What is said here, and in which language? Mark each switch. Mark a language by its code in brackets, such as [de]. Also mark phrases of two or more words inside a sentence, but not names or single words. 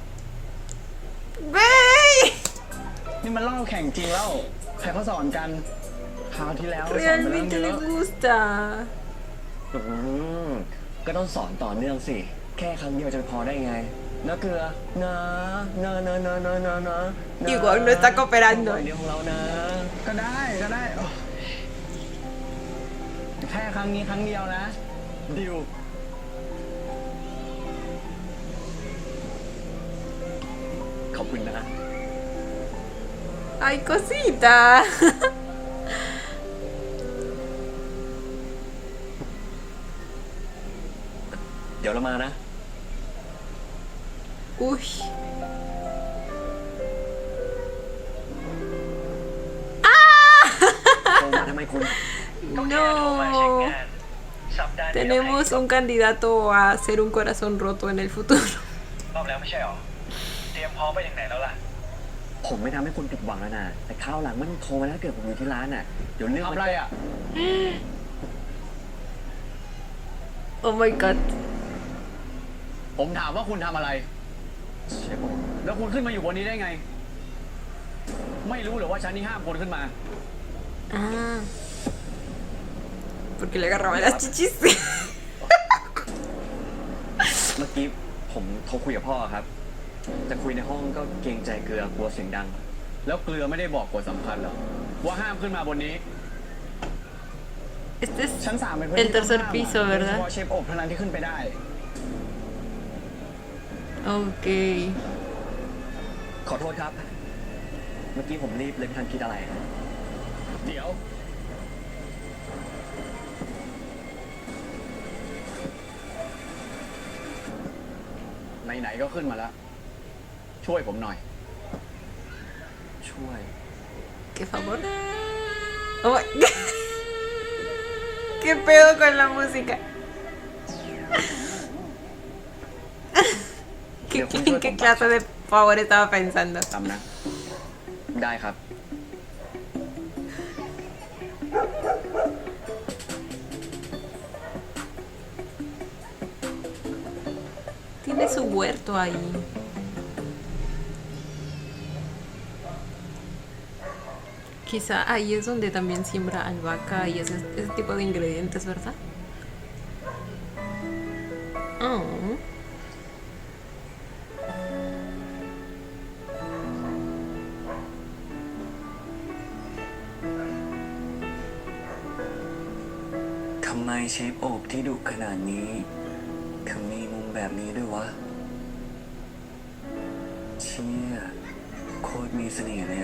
[es] ¡Wey! [th] นี่มันเล่าแข่งจริงแล้ว ใครเขาสอนกัน คราวที่แล้วสอนไปแล้ว [es] Realmente [th] เย [es] le [th] อะ [es] gusta. [th] ก็ต้องสอนต่อเนื่องสิ แค่ครั้งเดียวจะพอได้ไงนะเกลือนะนะนะนะนะนะนะ [es] Igual no está cooperando. [th] เดียวของเรานะ ก็ได้ก็ได้โอ้แค่ครั้งนี้ครั้งเดียวนะ ดิว ขอบคุณนะ [es] ¡Ay, cosita! [th] เดี๋ยวเรามานะ [es] Uy. [th] โทรมาทำไมคุณ [es] No. Tenemos un candidato a ser un corazón roto en el futuro. [th] รอบแล้วไม่ใช่หรอ เตรียมพร้อมไปถึงไหนแล้วล่ะ ผมไม่ทำให้คุณผิดหวังแล้วนะแต่คราวหลังไม่ต้องโทรมาแล้วเกิดผมอยู่ที่ร้านน่ะ เดี๋ยวเรื่อง ทำ มัน อะไรอ่ะ [en] Oh my god. [th] ผมถามว่าคุณทำอะไร เชฟผม แล้วคุณขึ้นมาอยู่บนนี้ได้ไง ไม่รู้เหรือว่าชั้นนี้ห้ามคนขึ้นมา [es] Ah. Porque le agarraba las chichis. [th] เมื่อกี้ผมโทรคุยกับพ่อครับ จะคุยในห้องก็เกรงใจเกลือกลัวเสียงดัง แล้วเกลือไม่ได้บอกกฎสำคัญเหรอว่าห้ามขึ้นมาบนนี้ [es] Este es [th] ชั้น3เป็นพื้น [es] el [th] ที่ต้อง [es] tercer [th] ห้าม [es] piso, [th] โดยเฉ [es] ¿verdad? [th] พาะเชฟอบเท่านั้นที่ขึ้นไปได้ [es] Ok. [th] ขอโทษครับ เมื่อกี้ผมรีบเลยไม่ทันคิดอะไร เดี๋ยว ไหนๆก็ขึ้นมาแล้ว ช่วยผมหน่อย ช่วย [es] ¿Qué favor? [en] Oh my god. [es] ¿Qué pedo con la música? ¿En qué clase de favor estaba pensando? [th] ทำนะ ได้ครับ [es] Tiene su huerto ahí. Quizá ahí es donde también siembra albahaca y ese tipo de ingredientes, ¿verdad? Oh. [th] ทำไมเชฟโอบที่ดุขนาดนี้ถึงมีมุมแบบนี้ด้วยวะ เชี่ยโคตรมีเสน่ห์เลยอะ